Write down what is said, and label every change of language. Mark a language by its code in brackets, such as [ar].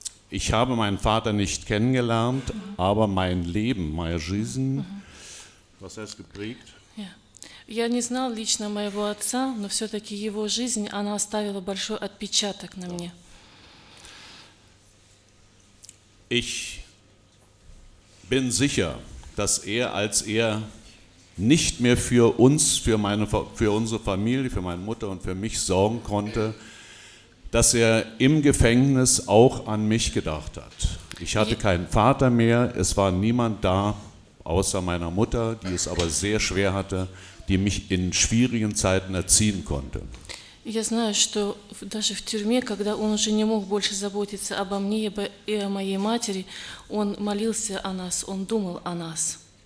[de] Ich habe meinen Vater nicht kennengelernt, aber mein Leben, meine Жизнь, was heißt geprägt? [ru] Я не знал лично моего отца, но все-таки его жизнь, она оставила большой отпечаток на мне. [de] Ich bin sicher, dass als nicht mehr für uns, für unsere Familie, für meine Mutter und für mich sorgen konnte, dass im Gefängnis auch an mich gedacht hat. Ich hatte keinen Vater mehr, es war niemand da, außer meiner Mutter, die es aber sehr schwer hatte, die mich in schwierigen Zeiten erziehen konnte. [ru] Я знаю, что даже в тюрьме, когда он уже не мог больше заботиться обо мне и о моей матери, он молился о нас, он думал о нас.